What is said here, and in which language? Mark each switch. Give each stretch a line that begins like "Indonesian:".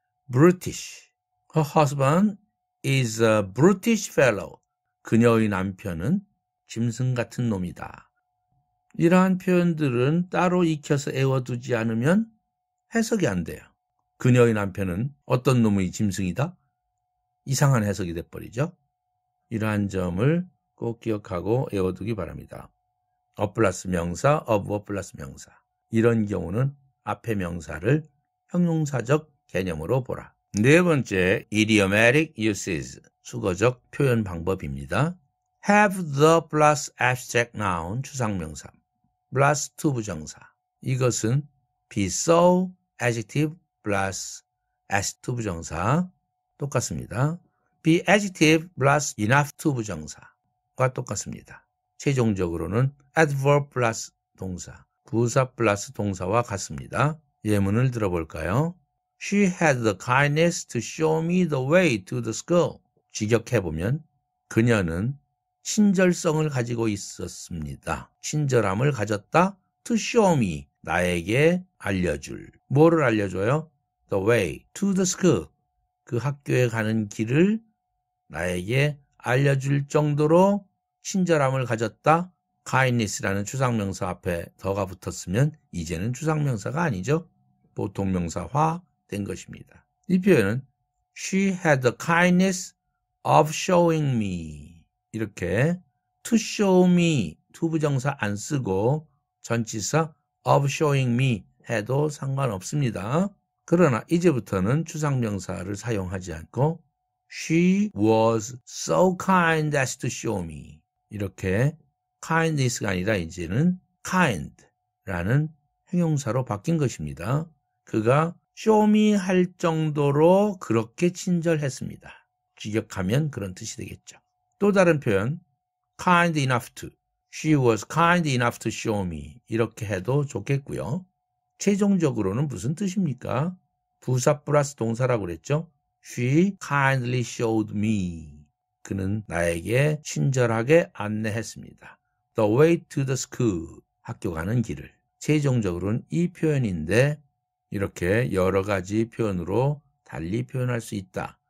English: brutish. Her husband is a brutish fellow.
Korean: 그녀의 남편은 짐승 같은 놈이다. 이러한 표현들은 따로 익혀서 외워두지 않으면 해석이 안 돼요. 그녀의 남편은 어떤 놈의 짐승이다? 이상한 해석이 돼버리죠. 이러한 점을 꼭 기억하고 외워두기 바랍니다. of 플러스 명사, of 플러스 명사. 이런 경우는 앞에 명사를 형용사적 개념으로 보라. 네 번째, idiomatic uses, 수거적 표현 방법입니다. have the plus abstract noun, 추상명사, plus to 부정사. 이것은 be so, adjective, plus as to 부정사 똑같습니다. be adjective, plus enough to 부정사과 똑같습니다. 최종적으로는 adverb plus 동사, 부사 플러스 동사와 같습니다. 예문을 들어볼까요?
English: She had the kindness to show me the way to the school.
Korean: 직역해보면 그녀는 친절성을 가지고 있었습니다. 친절함을 가졌다.
English: To show me,
Korean: 나에게 알려줄. 뭐를 알려줘요?
English: The way to the school.
Korean: 그 학교에 가는 길을 나에게 알려줄 정도로 친절함을 가졌다. kindness라는 추상명사 앞에 더가 붙었으면 이제는 추상명사가 아니죠. 보통명사화 된 것입니다. 이 표현은
English: She had the kindness of showing me.
Korean: 이렇게 to show me, to 부정사 안 쓰고 전치사 of showing me 해도 상관없습니다. 그러나 이제부터는 추상명사를 사용하지 않고
English: She was so kind as to show me.
Korean: 이렇게 kindness가 아니라 이제는 kind라는 형용사로 바뀐 것입니다. 그가 show me 할 정도로 그렇게 친절했습니다. 직역하면 그런 뜻이 되겠죠. 또 다른 표현 kind enough to.
English: She was kind enough to show me.
Korean: 이렇게 해도 좋겠고요. 최종적으로는 무슨 뜻입니까? 부사 플러스 동사라고 그랬죠?
English: She kindly showed me.
Korean: 그는 나에게 친절하게 안내했습니다.
English: The way to the school.
Korean: 학교 가는 길을. 최종적으로는 이 표현인데 이렇게 여러 가지 표현으로 달리 표현할 수 있다.